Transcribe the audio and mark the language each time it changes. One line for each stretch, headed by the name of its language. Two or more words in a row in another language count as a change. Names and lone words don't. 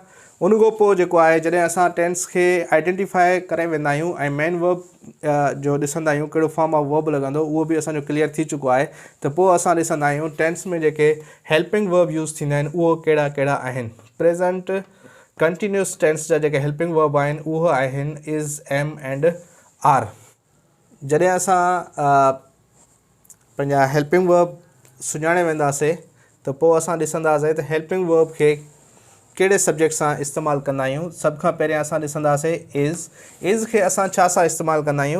Sindhi: उनखां पोइ जेको आहे जॾहिं असां टेंस खे आइडेंटिफाई करे वेंदा आहियूं ऐं
English: main verb
Sindhi: जो ॾिसंदा आहियूं कहिड़ो
English: form of verb
Sindhi: लॻंदो, उहो बि असांजो क्लियर थी चुको आहे। त पोइ असां ॾिसंदा आहियूं टेंस में जेके
English: helping verb use
Sindhi: थींदा आहिनि उहो कहिड़ा कहिड़ा आहिनि।
English: present continuous tense
Sindhi: जा जेके
English: helping verb
Sindhi: आहिनि उहे आहिनि
English: is, am and are.
Sindhi: जॾहिं असां पंहिंजा
English: helping verb
Sindhi: सुञाणे वेंदासीं त पोइ असां ॾिसंदासीं त
English: helping verb
Sindhi: खे कहिड़े सब्जेक्ट सां इस्तेमालु कंदा आहियूं। सभ खां पहिरियां असां ॾिसंदासीं इज़ खे असां छा सां इस्तेमालु कंदा आहियूं।